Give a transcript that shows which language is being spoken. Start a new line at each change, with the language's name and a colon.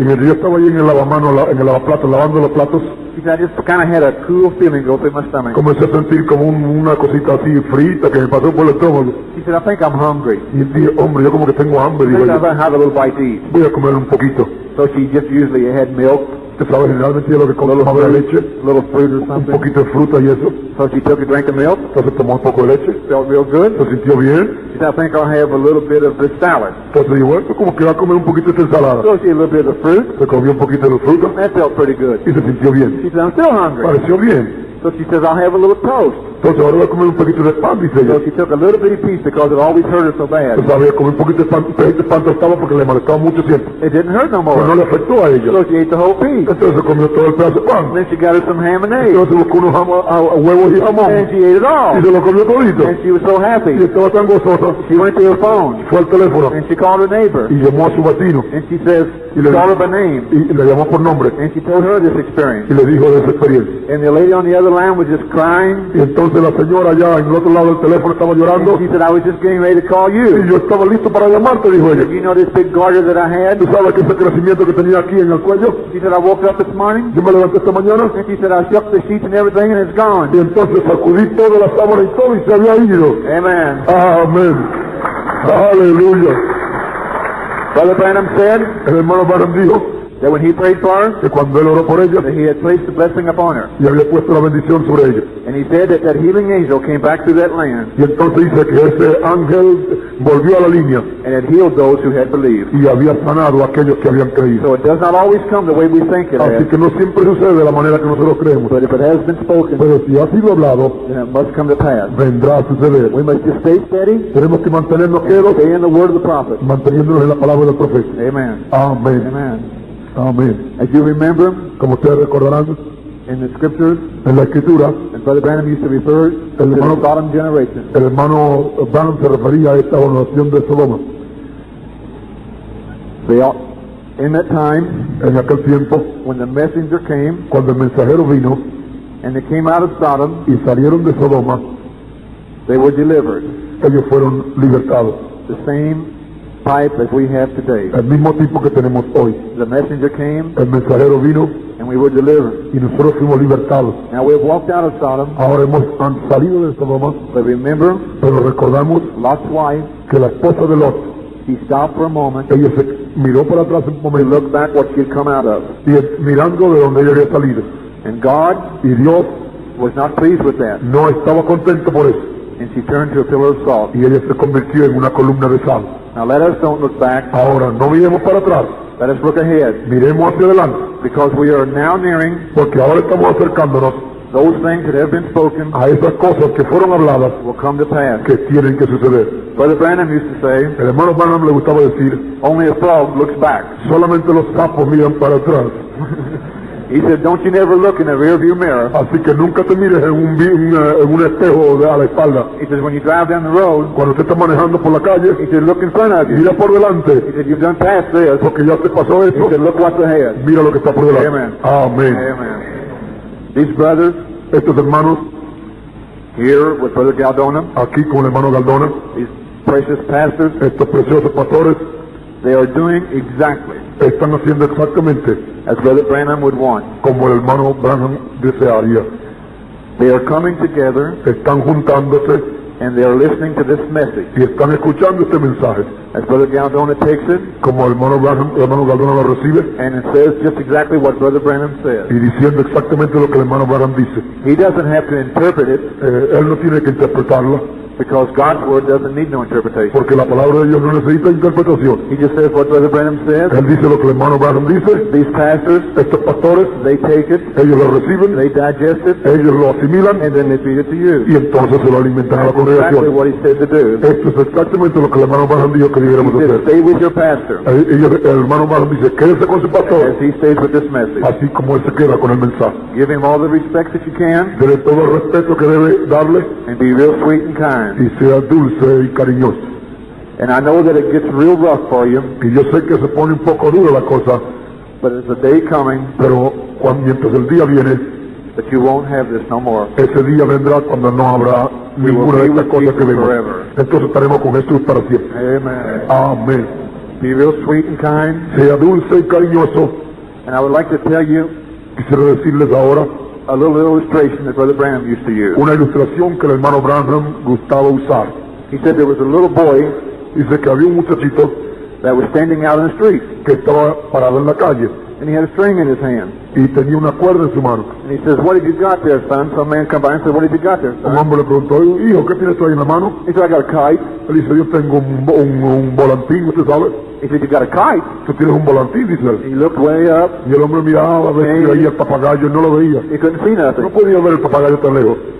Spanish: y mientras yo estaba ahí en el lavamanos, en el lavaplatos, lavando los platos,
English: she said, I just kind of had a cool feeling go through my stomach.
Spanish: comencé a sentir como una cosita así frita que me pasó por el estómago.
English: She said, I think I'm hungry.
Spanish: Y dije, hombre, yo como que tengo hambre, digo
English: Maybe
Spanish: yo,
English: I'll have a little bite to eat.
Spanish: voy a comer un poquito.
English: So she just usually had milk,
Spanish: Usted sabe, generalmente yo lo que como es leche,
English: a little fruit or
Spanish: un
English: something.
Spanish: poquito de fruta y eso.
English: So she took a drink of milk,
Spanish: Entonces tomó un poco de leche,
English: felt real good.
Spanish: se sintió bien.
English: She said, I think I'll have a little bit of this salad.
Spanish: Entonces digo, bueno, como que va a comer un poquito de ensalada.
English: So she had a little bit of fruit.
Spanish: Se comió un poquito de fruta
English: That felt pretty good.
Spanish: y se sintió bien.
English: She said, I'm still hungry.
Spanish: Pareció bien.
English: So she says, I'll have a little toast.
Spanish: Entonces ahora voy a comer un poquito de pan, dice ella.
English: So she took a little bitty piece because it always hurt her so bad.
Spanish: Entonces había comer un poquito de pan, un pedacito de pan tostado porque le molestaba mucho siempre.
English: It didn't hurt no
Spanish: Pero no
English: more.
Spanish: le afectó a ella.
English: So she ate the whole piece.
Spanish: Entonces se comió todo el pedazo de pan.
English: Then she got her some ham and eggs.
Spanish: Entonces buscó unos huevos y jamón.
English: And she ate it all.
Spanish: Y se lo comió todito.
English: And she was so
Spanish: Y
English: happy.
Spanish: estaba tan gozosa.
English: She went to her phone.
Spanish: Fue al teléfono
English: And she called her neighbor.
Spanish: y llamó a su vecino.
English: And she says,
Spanish: Y le,
English: called her by name.
Spanish: y le llamó por nombre.
English: And she told her this experience.
Spanish: Y le dijo de esa experiencia.
English: And the lady on the other the line was just crying.
Spanish: Y entonces la señora allá en el otro lado del teléfono estaba llorando.
English: She said, I was just getting ready to call
Spanish: Y
English: you.
Spanish: yo estaba listo para llamarte, dijo ella.
English: You know this big garter that I had?
Spanish: ¿Tú sabes que ese crecimiento que tenía aquí en el cuello?
English: She said, I woke up this morning.
Spanish: Yo me levanté esta mañana
English: And she said, I shook the sheets and everything and it's gone.
Spanish: y entonces sacudí toda la sábana y todo y se había ido.
English: Amen.
Spanish: Amén. Aleluya.
English: Brother Branham said
Spanish: El hermano Branham dijo
English: that when he prayed for her,
Spanish: que cuando él oró por ella
English: that he had placed the blessing upon her.
Spanish: y había puesto la bendición sobre ella.
English: And he said that that healing angel came back through that land
Spanish: Y entonces dice que ese ángel volvió a la línea
English: and had healed those who had believed.
Spanish: y había sanado a aquellos que habían creído.
English: So it does not always come the way we think it
Spanish: Así
English: has.
Spanish: que no siempre sucede de la manera que nosotros creemos.
English: But if it has been spoken,
Spanish: Pero si ha sido hablado,
English: then it must come to pass.
Spanish: vendrá a suceder.
English: We must just stay steady,
Spanish: Tenemos que mantenernos quedos,
English: stay in the word of the prophet.
Spanish: manteniéndonos en la palabra del profeta.
English: Amen.
Spanish: Amén.
English: Amen.
Spanish: Amén.
English: As you remember,
Spanish: Como ustedes recordarán,
English: in the scriptures,
Spanish: en la escritura,
English: and Brother Branham used to refer to the
Spanish: hermano-
English: Sodom generation.
Spanish: el hermano Branham se refería a esta oración de Sodoma.
English: They all, in that time,
Spanish: En aquel tiempo,
English: when the messenger came,
Spanish: cuando el mensajero vino
English: and they came out of Sodom,
Spanish: y salieron de Sodoma,
English: they were delivered.
Spanish: ellos fueron libertados.
English: The same type as we have today.
Spanish: El mismo tipo que tenemos hoy.
English: The messenger came,
Spanish: El mensajero vino
English: and we were delivered.
Spanish: y nosotros fuimos libertados.
English: Now we have walked out of Sodom,
Spanish: Ahora han salido de Sodoma,
English: but remember,
Spanish: pero recordamos
English: Lot's wife,
Spanish: que la esposa de Lot,
English: she stopped for a moment
Spanish: ella se miró para atrás un
English: to
Spanish: momento
English: look back what she had come out of.
Spanish: y mirando de donde ella había salido.
English: And God
Spanish: Y Dios
English: was not pleased with that.
Spanish: no estaba contento por eso.
English: And she turned to a pillar of salt.
Spanish: Y ella se convirtió en una columna de sal.
English: Now let us don't look back.
Spanish: Ahora, no miremos para atrás,
English: Let us look ahead.
Spanish: miremos hacia adelante,
English: Because we are now nearing
Spanish: porque ahora estamos acercándonos
English: those things that have been spoken
Spanish: a esas cosas que fueron habladas
English: will come to pass.
Spanish: que tienen que suceder.
English: Brother Branham used to say,
Spanish: El hermano Branham le gustaba decir,
English: only a frog looks back.
Spanish: solamente los sapos miran para atrás.
English: He said, don't you never look in the rearview mirror.
Spanish: Así que nunca te mires en un espejo a la espalda.
English: He says, when you drive down the road,
Spanish: Cuando usted está manejando por la calle,
English: he said, look in front of you.
Spanish: mira por delante,
English: He said, you've done past this.
Spanish: porque ya te pasó
English: He
Spanish: eso.
English: said, look what's ahead.
Spanish: Mira lo que está por delante.
English: Amen.
Spanish: Amén.
English: Amen. These brothers
Spanish: Estos hermanos,
English: here with Brother Galdona,
Spanish: aquí con el hermano Galdona,
English: these precious pastors,
Spanish: estos preciosos pastores,
English: they are doing exactly
Spanish: están haciendo exactamente
English: as Brother Branham would want.
Spanish: como el hermano Branham desearía.
English: They are coming together
Spanish: Están juntándose
English: and they are listening to this message.
Spanish: y están escuchando este mensaje.
English: As Brother Galdona takes it
Spanish: Como el hermano Galdona lo recibe
English: and it says just exactly what Brother Branham says.
Spanish: y diciendo exactamente lo que el hermano Branham dice.
English: He doesn't have to interpret it
Spanish: Él no tiene que interpretarla
English: because God's word doesn't need no interpretation.
Spanish: porque la palabra de Dios no necesita interpretación.
English: He just says what Brother Branham says.
Spanish: Él dice lo que el hermano Branham dice.
English: These pastors,
Spanish: Estos pastores,
English: they take it,
Spanish: ellos lo reciben,
English: they digest it,
Spanish: ellos lo asimilan
English: and then they feed it to you.
Spanish: y entonces se lo alimentan a la
English: That's exactly
Spanish: congregación.
English: what he said to do.
Spanish: Esto es exactamente lo que el hermano Branham dijo que
English: He
Spanish: debiéramos
English: said,
Spanish: hacer.
English: stay with your pastor
Spanish: El hermano Branham dice, quédese con su
English: as
Spanish: pastor,
English: he stays with this message.
Spanish: así como él se queda con el mensaje.
English: Give him all the respect that you can
Spanish: Dele todo el respeto que debe darle
English: and be real sweet and kind.
Spanish: y sea dulce y cariñoso.
English: And I know that it gets real rough for you,
Spanish: Y yo sé que se pone un poco dura la cosa,
English: but there's a day coming
Spanish: pero mientras el día viene,
English: that you won't have this no more.
Spanish: ese día vendrá cuando no habrá ninguna de estas cosas que vemos. Entonces estaremos con Jesús para siempre.
English: Amen.
Spanish: Amén.
English: Be real sweet and kind.
Spanish: Sea dulce y cariñoso.
English: And I would like to tell you
Spanish: Quisiera decirles ahora
English: a little illustration that Brother Branham used to use.
Spanish: una ilustración que el hermano Branham gustaba usar.
English: He said there was a little boy
Spanish: Dice que había un muchachito
English: that was standing out in the street,
Spanish: que estaba parado en la calle
English: and he had a string in his hand.
Spanish: y tenía una cuerda en su mano.
English: And he says, what have you got there, son? Some man come by and said, what have you got there,
Spanish: Un
English: son?
Spanish: hombre le preguntó, hijo, ¿qué tienes tú ahí en la mano?
English: He said, I got a kite.
Spanish: Él dice, yo tengo un volantín, ¿usted sabe?
English: He said, you got a kite?
Spanish: Tú tienes un volantín, dice él.
English: He looked way up.
Spanish: Y el hombre miraba a ver si veía el papagayo y no lo veía.
English: He couldn't see
Spanish: No
English: nothing.
Spanish: podía ver el papagayo tan lejos.